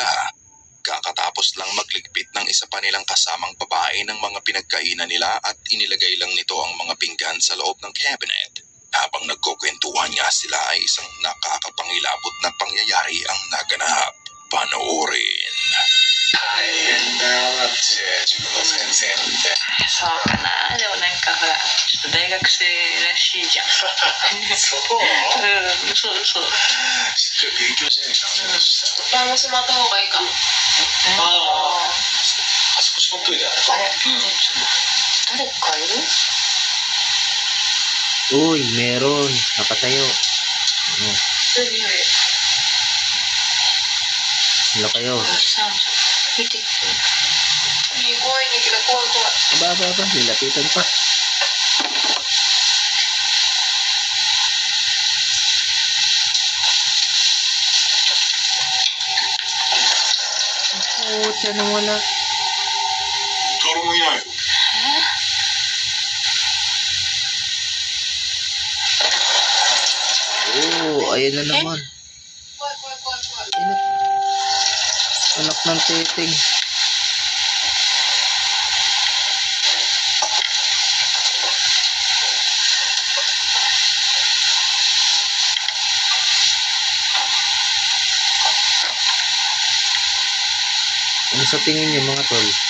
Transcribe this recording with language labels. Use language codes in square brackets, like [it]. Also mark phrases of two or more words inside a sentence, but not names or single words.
[tl] Kakatapos lang magligpit ng isa pa nilang kasamang babae ng mga pinagkainan nila at inilagay lang nito ang mga pinggan sa loob ng cabinet. Habang nagkukwentuhan nga sila ay isang nakakapangilabot na pangyayari ang naganap. Panoorin. [ja] 大変だよ、だって塾の先生なんて。そうかな。でもなんかほら、ちょっと大学生らしいじゃん。そうそうそう。しっかり勉強しなきゃダメだしさ。バランスまった方がいいかも。あそこしまっといて。あれ、誰かいる？ [tl] Uy, meron. Nakatayo. Sila kayo. [ja] 見て。いい怖いねんけど怖い怖い。 [tl] Aba, nilapitan pa. Tiyan na wala. [ja] 誰もいないよ。 [tl] Ayan na naman. [ja] 怖い怖い怖い怖い。 [tl] Anak ng titing. Ano sa tingin niyo mga tol?